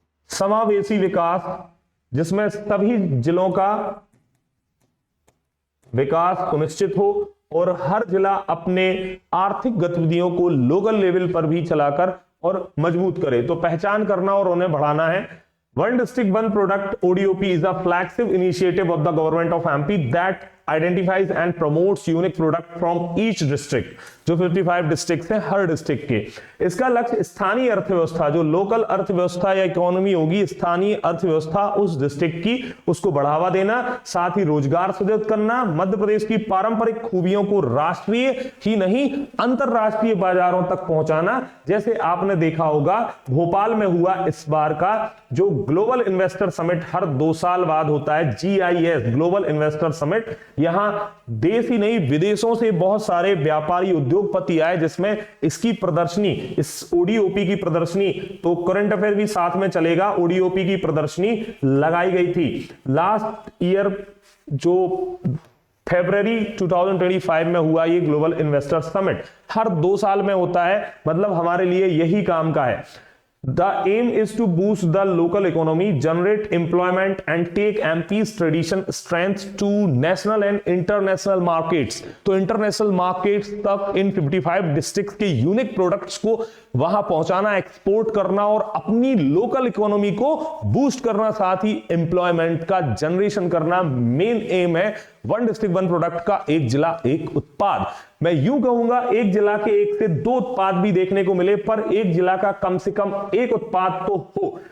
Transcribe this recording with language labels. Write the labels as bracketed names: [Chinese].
[Hindi] समावेशी विकास, जिसमें सभी जिलों का विकास सुनिश्चित हो और हर जिला अपने आर्थिक गतिविधियों को लोकल लेवल पर भी चलाकर और मजबूत करे। तो पहचान करना और उन्हें बढ़ाना है। [English] One district, one product ODOP is a flagship initiative of the government of MP that identifies and promotes unique product from each district। [Hindi] जो 55 डिस्ट्रिक्ट हैं, हर डिस्ट्रिक्ट के इसका लक्ष्य स्थानीय अर्थव्यवस्था, जो लोकल अर्थव्यवस्था या इकोनॉमी होगी, स्थानीय अर्थव्यवस्था उस डिस्ट्रिक्ट की, उसको बढ़ावा देना, साथ ही रोजगार सृजित करना, मध्य प्रदेश की पारंपरिक खूबियों को राष्ट्रीय ही नहीं अंतरराष्ट्रीय बाजारों तक पहुंचाना। जैसे आपने देखा होगा भोपाल में हुआ इस बार का जो ग्लोबल इन्वेस्टर समिट हर 2 साल बाद होता है, GIS ग्लोबल इन्वेस्टर समिट। यहां देश ही नहीं विदेशों से बहुत सारे व्यापारी उद्योगपति आए, जिसमें इसकी प्रदर्शनी, इस ओडीओपी की प्रदर्शनी, तो करंट अफेयर भी साथ में चलेगा, ओडीओपी की प्रदर्शनी लगाई गई थी लास्ट ईयर जो फरवरी 2025 में हुआ। ये ग्लोबल इन्वेस्टर समिट हर 2 साल में होता है, मतलब हमारे लिए यही काम का है। [English] The aim is to boost the local economy, generate employment and take MP's tradition strength to national and international markets। [Hindi] तो इंटरनेशनल मार्केट्स तक इन 55 डिस्ट्रिक्ट्स के यूनिक प्रोडक्ट्स को वहां पहुंचाना, एक्सपोर्ट करना और अपनी लोकल इकोनॉमी को बूस्ट करना, साथ ही एम्प्लॉयमेंट का जनरेशन करना मेन एम है। वन डिस्ट्रिक्ट वन प्रोडक्ट का एक जिला एक उत्पाद। मैं यूं कहूंगा एक जिला के 1 से 2 उत्पाद भी देखने को मिले, पर एक जिला का कम से कम एक उत्पाद तो हो।